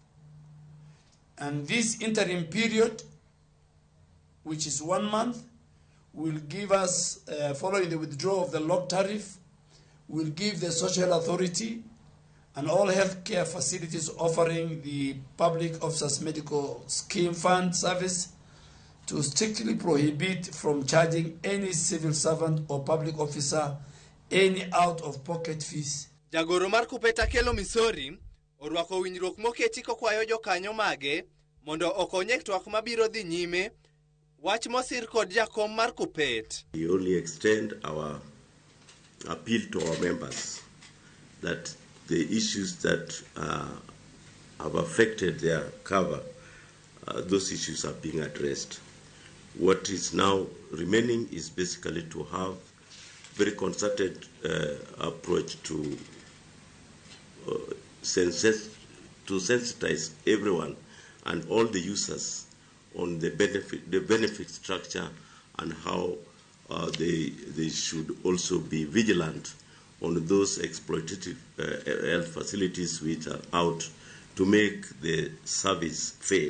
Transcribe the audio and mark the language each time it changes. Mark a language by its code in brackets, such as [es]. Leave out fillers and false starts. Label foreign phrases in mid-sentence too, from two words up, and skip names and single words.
[en] And this interim period, which is 1 month, will give us, following the withdrawal of the lock tariff, will give the social authority and all healthcare facilities offering the Public Officers Medical Scheme Fund service to strictly prohibit from charging any civil servant or public officer any out-of-pocket fees. [luo] Jagoro mar Kuppet Akelo Misori orwako winjruok moketi kokwayo jokanyo mage mondo okonye twak mabiro dhi nyime. Wach mosir kod jakom mar Kuppet. [en] We only extend our appeal to our members that the issues that have affected their cover, those issues are being addressed. What is now remaining is basically to have very concerted approach to sensitize everyone and all the users on the benefit structure and how they should also be vigilant on those exploitative health facilities which are out to make the service fail.